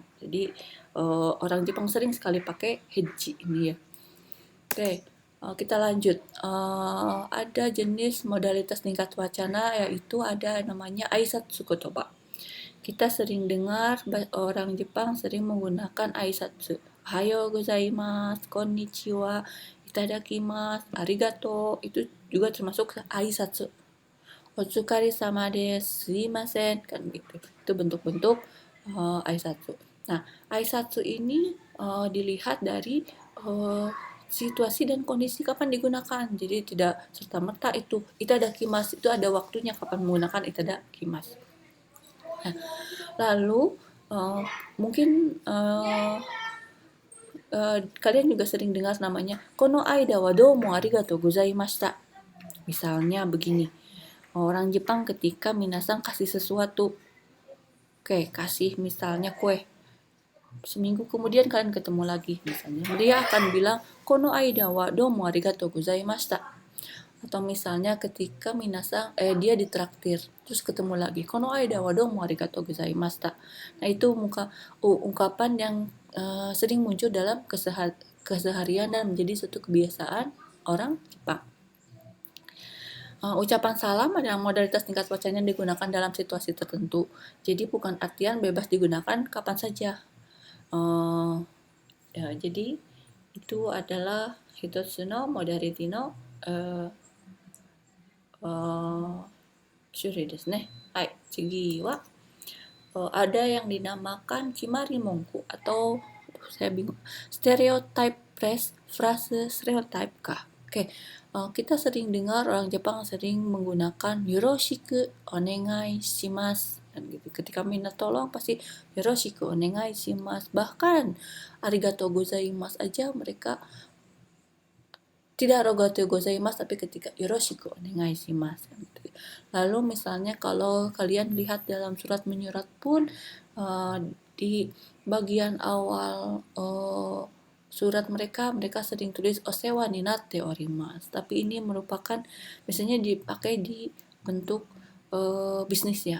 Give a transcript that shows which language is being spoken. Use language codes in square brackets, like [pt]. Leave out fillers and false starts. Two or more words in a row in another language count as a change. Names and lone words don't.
[id] Jadi orang Jepang sering sekali pakai heji ini ya. Oke, kita lanjut. Ada jenis modalitas tingkat wacana yaitu ada namanya [ja] 挨拶言葉. [id] Kita sering dengar orang Jepang sering menggunakan aisatsu. [ja] おはようございます、こんにちは、いただきます、ありがとう. [id] Itu juga termasuk aisatsu. [ja] お疲れ様です、すみません, [id] kan gitu. Itu bentuk-bentuk aisatsu. Nah, aisatsu ini dilihat dari situasi dan kondisi kapan digunakan. Jadi tidak serta-merta itu itadakimasu itu ada waktunya kapan menggunakan itadakimasu. Nah, lalu mungkin kalian juga sering dengar namanya [ja] この間はどうもありがとうございました. [id] Misalnya begini, orang Jepang ketika minasang kasih sesuatu, oke, kasih misalnya kue, seminggu kemudian kalian ketemu lagi misalnya, dia akan bilang [ja] この間はどうもありがとうございました. [id] Atau misalnya ketika minasang dia ditraktir terus ketemu lagi [ja] この間はどうもありがとうございました. [id] Nah, itu ungkapan yang sering muncul dalam keseharian dan menjadi suatu kebiasaan orang Jepang. Ucapan salam adalah modalitas tingkat wacana yang digunakan dalam situasi tertentu. Jadi bukan artian bebas digunakan kapan saja. Ya, jadi itu adalah [ja] 一つのモダリティの種類ですね。はい、次は [id] ada yang dinamakan [ja] 決まり文句 [id] atau saya bingung stereotype frase stereotype kah? Oke, kita sering dengar orang Jepang sering menggunakan [ja] よろしくお願いします [id] dan gitu. Ketika minta tolong pasti [ja] よろしくお願いします. [id] Bahkan [ja] ありがとうございます [id] aja mereka tidak [ja] ありがとうございます [id] tapi ketika [ja] よろしくお願いします. [id] Lalu misalnya kalau kalian lihat dalam surat menyurat pun di bagian awal surat mereka sering tulis [ja] お世話になっております. [id] Tapi ini merupakan biasanya dipakai di bentuk bisnis ya.